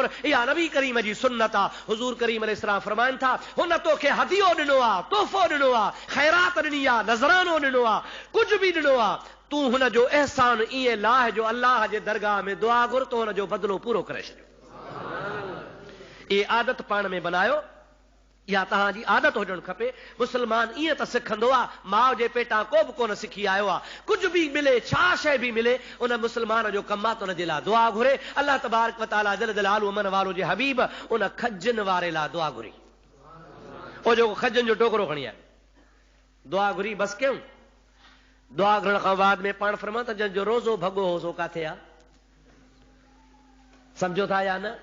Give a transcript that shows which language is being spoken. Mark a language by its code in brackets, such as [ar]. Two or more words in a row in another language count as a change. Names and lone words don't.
[sd] इहा नबी करीम जी सुन्नत आहे। हुज़ूर करीम अलैहिस्सलाम फरमाइनि था हुन तोखे हदियो ॾिनो आहे, तोहफ़ो ॾिनो आहे, ख़ैरात ॾिनी आहे, नज़रानो ॾिनो आहे, कुझु बि ॾिनो आहे, तूं हुन जो अहसान ईअं लाह जो अल्लाह जे दरगाह में दुआ घुर तो हुन जो बदिलो पूरो करे छॾियो। ये आदत पाण में बनायो, या तव्हांजी आदत हुजणु खपे। मुस्लमान ईअं त सिखंदो आहे, माउ जे पेटां को बि कोन सिखी आयो आहे। कुझु बि मिले, छा शइ बि मिले, उन मुस्लमान जो कमु आहे त उन जे लाइ दुआ घुरे। [ar] الله تبارك وتعالى جل جلاله [sd] अमन वारो जे हबीब उन खजनि वारे लाइ दुआ घुरी। ओ जेको खजनि जो टोकरो खणी आयो, दुआ घुरी बस कयूं। दुआ घुरण खां बाद में पाण फरमां त जंहिंजो रोज़ो भॻो हो सो काथे आहे? सम्झो था या न?